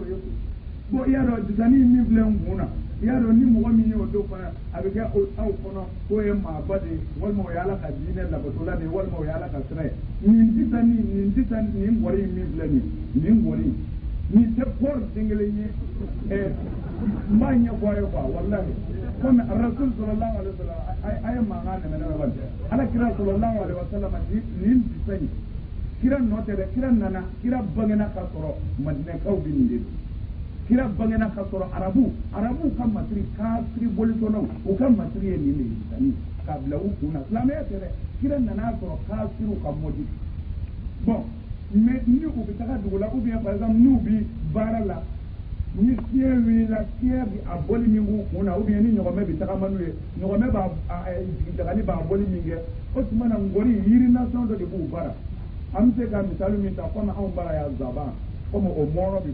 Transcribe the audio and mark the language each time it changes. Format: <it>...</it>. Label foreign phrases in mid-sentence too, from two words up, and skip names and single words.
<bm>ye bon i y'a dɔn disani min filɛ n kun na i y'a dɔn ni mɔgɔ min ye o don fana a bɛ kɛ aw kɔnɔ k'o ye maaba de ye walima o ye ala ka diinɛ labatɔla de ye walima o ye ala ka sira ye nin disani nin bɔrɛ in min filɛ nin bɔrɛ in nin tɛ pɔri den kelen ye n b'a ɲɛfɔ a ye quoi walahi comme</bm> <ar>رسول صلى الله عليه وسلم</ar> <bm>a ye mankan nɛmɛ wali ala kira</bm> <ar>صلى الله عليه وسلم</ar> <bm>nin disa in kira nɔ tɛ dɛ kira nana kira bangena ka sɔrɔ madinɛkaw bɛ nin de don kira bangena ka sɔrɔ arabu ka masiri kafiri bolitɔlaw u ka masiri ye nin de ye k'a bila u kun na silamɛya tɛ dɛ kira nana sɔrɔ kafiriw ka mɔdi bon mais ni u bɛ taga dugu la</bm> <fr>ou bien par exemple</fr> <bm>n'u bi baara la ni fiɲɛ wulila fiɲɛ bi a bɔli min k'u kun na</bm> <fr>ou bien</fr> <bm>ni ɲɔgɔmɛ bi tagama n'u ye ɲɔgɔmɛ b'a dagali b'a bɔli min kɛ o tuma na ngɔri yiri nasɔn dɔ de b'u bara an bɛ se ka misali min ta komi anw bara yan zaban komi o mɔrɔ bi</bm>